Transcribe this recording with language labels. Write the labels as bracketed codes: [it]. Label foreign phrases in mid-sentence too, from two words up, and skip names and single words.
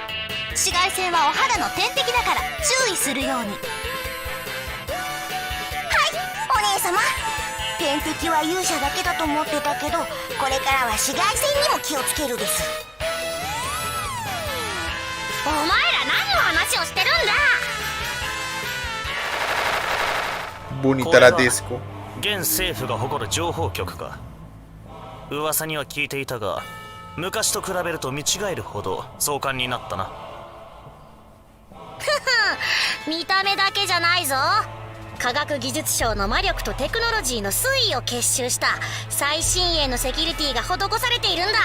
[ja] 紫外線はお肌の天敵だから注意するように。はい、お姉様。天敵は勇者だけだと思ってたけど、これからは紫外線にも気をつけるです。お前ら何の話をしてるんだ。 [es] Bonita la disco。 [ja] 現政府が誇る情報局か。噂には聞いていたが、昔と比べると見違えるほど壮観になったな。見た目だけじゃないぞ。科学技術省の魔力とテクノロジーの推移を結集した最新鋭のセキュリティが施されているんだ。